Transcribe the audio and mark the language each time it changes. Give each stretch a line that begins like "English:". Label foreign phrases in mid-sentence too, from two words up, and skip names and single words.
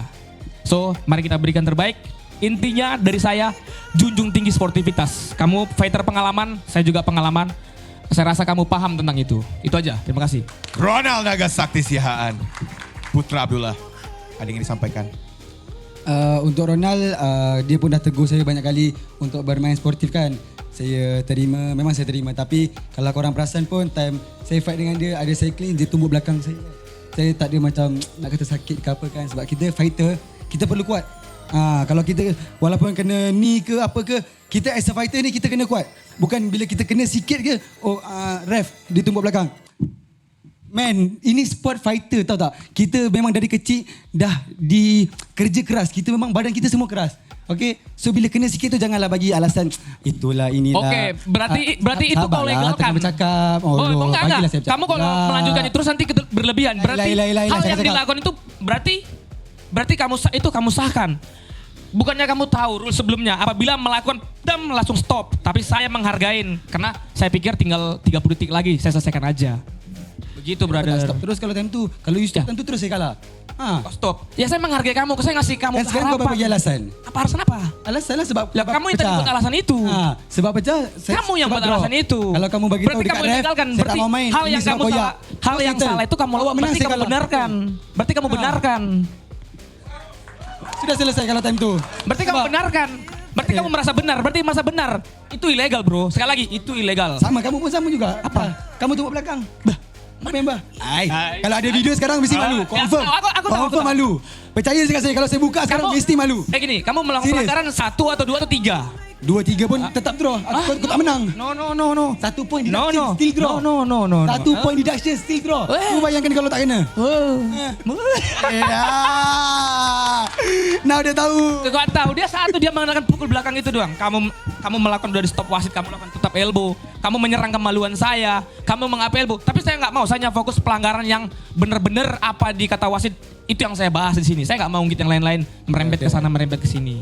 Indonesian: So, mari kita berikan terbaik. Intinya dari saya, junjung tinggi sportivitas. Kamu fighter pengalaman, saya juga pengalaman. Saya rasa kamu paham tentang itu. Itu aja, terima kasih. Ronald Nagasakti Sihaan, Putra Abdullah. Ada yang ingin disampaikan?
Malay: Untuk Ronald, dia pun dah tegur saya banyak kali untuk bermain sportif kan. Saya terima, memang saya terima. Tapi kalau korang perasan pun, time saya fight dengan dia, ada cycling, dia tumbuk belakang saya. Saya tak ada macam nak kata sakit ke apa kan. Sebab kita fighter, kita perlu kuat. Kalau kita walaupun kena knee ke apa ke, kita
English: as a fighter
Malay: ni kita kena kuat. Bukan bila kita kena sikit ke, ref, dia tumbuk belakang. Man, ini sport fighter, tahu tak? Kita memang dari kecil dah kerja keras. Kita memang badan kita semua keras. Okay? So bila kena sikit tu janganlah bagi alasan itulah inilah. Okay,
Indonesian: berarti itu kau legalkan.
Malay: Tengah bercakap.
Indonesian: Enggak. Kamu kalau melanjutkan itu terus nanti berlebihan. Berarti hal yang dilakukan itu berarti kamu sahkan. Bukannya kamu tahu rule sebelumnya, apabila melakukan langsung stop. Tapi saya menghargain karena saya pikir tinggal 30 detik lagi saya selesaikan aja. Begitu, brother.
Malay: Stop terus kalau time tu. Kalau you stop time tu terus saya kalah. Stop.
Indonesian: Ya saya menghargai kamu, saya ngasih kamu harapan.
Malay: Sekarang kau bagi alasan. Apa alasan apa? Alasan lah sebab kamu yang tadi buat alasan itu. Sebab pecah. Kamu yang buat alasan itu. Kalau kamu bagi tahu dekat ref, saya tak mau main.
Indonesian: Hal yang salah itu kamu benarkan. Berarti kamu benarkan.
Malay: sudah selesai kalau time tu.
Indonesian: Berarti kamu benar kan? Berarti kamu merasa benar. Berarti merasa benar. Itu ilegal bro. Sekali lagi itu ilegal.
Malay: Sama, kamu pun sama juga. Apa? Kamu tunggu belakang. Bah, apa yang bah? Hai. Kalau ada video sekarang mesti malu. Confirm. Aku tahu. Confirm malu. Percaya dengan saya, kalau saya buka sekarang mesti malu.
Indonesian: Gini, kamu melakukan Serius? pelanggaran 1 atau 2 atau 3.
Malay: 2-3 pun tetap draw. Aku tak menang.
English: No. 1 point No, deduction no. still draw. No. 1 point deduction still draw.
Malay: Kau bayangkan kalau tak kena. Ya. Now dia tahu.
Indonesian: Kau tahu dia menggunakan pukul belakang itu doang. Kamu melakukan dari stop wasit, kamu melakukan tutap elbow, kamu menyerang kemaluan saya, kamu mengapa elbow. Tapi saya nggak mau, saya hanya fokus pelanggaran yang benar-benar apa di kata wasit itu yang saya bahas di sini. Saya nggak mau ngikut yang lain-lain merembet ke sana, merembet ke sini.